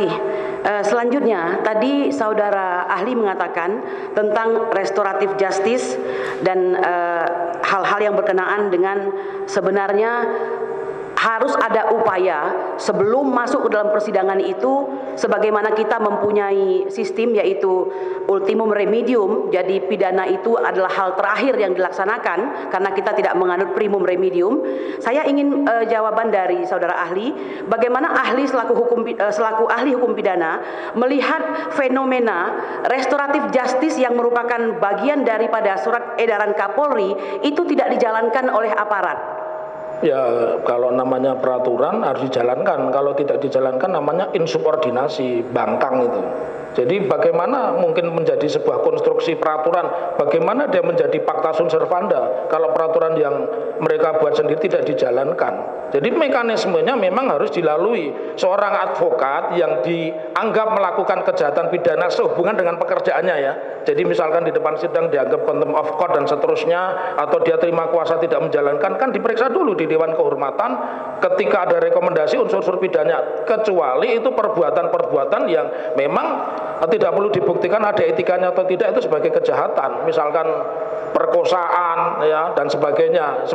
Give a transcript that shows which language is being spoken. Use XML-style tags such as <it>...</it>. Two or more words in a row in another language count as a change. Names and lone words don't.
<id>Selanjutnya, tadi saudara ahli mengatakan tentang restoratif justice dan hal-hal yang berkenaan dengan sebenarnya harus ada upaya sebelum masuk ke dalam persidangan itu, sebagaimana kita mempunyai sistem yaitu</id> <la>ultimum remedium,</la> <id>jadi pidana itu adalah hal terakhir yang dilaksanakan karena kita tidak menganut</id> <la>primum remedium.</la> <id>Saya ingin jawaban dari saudara ahli, bagaimana ahli selaku ahli hukum pidana melihat fenomena restoratif justice yang merupakan bagian daripada surat edaran Kapolri itu tidak dijalankan oleh aparat. Ya, kalau namanya peraturan harus dijalankan. Kalau tidak dijalankan namanya insubordinasi, bangkang itu. Jadi bagaimana mungkin menjadi sebuah konstruksi peraturan, bagaimana dia menjadi</id> <la>pacta sunt servanda</la> <id>kalau peraturan yang mereka buat sendiri tidak dijalankan. Jadi mekanismenya memang harus dilalui. Seorang advokat yang dianggap melakukan kejahatan pidana sehubungan dengan pekerjaannya, ya. Jadi misalkan di depan sidang dianggap</id> <en>contempt of court</en> <id>dan seterusnya, atau dia terima kuasa tidak menjalankan, kan diperiksa dulu di Dewan Kehormatan ketika ada rekomendasi unsur-unsur pidana, kecuali itu perbuatan-perbuatan yang memang tidak perlu dibuktikan ada etikanya atau tidak, itu sebagai kejahatan, misalkan perkosaan, ya, dan sebagainya.</id>